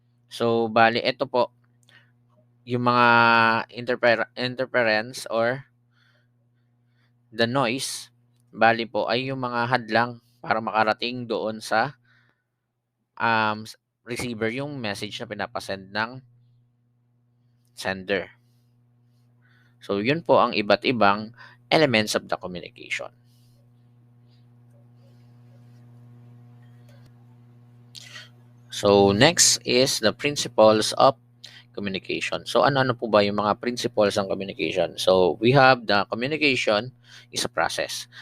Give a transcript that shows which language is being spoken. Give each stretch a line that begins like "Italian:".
Filipino: So, bali, ito po, yung mga interference or the noise, bali po, ay yung mga hadlang para makarating doon sa receiver yung message na pinapasend ng sender. So, yun po ang iba't ibang elements of the communication.
English: So, next is the principles of communication.
Filipino: So, ano-ano po ba yung mga principles ng communication?
English: So, we have the communication is a process.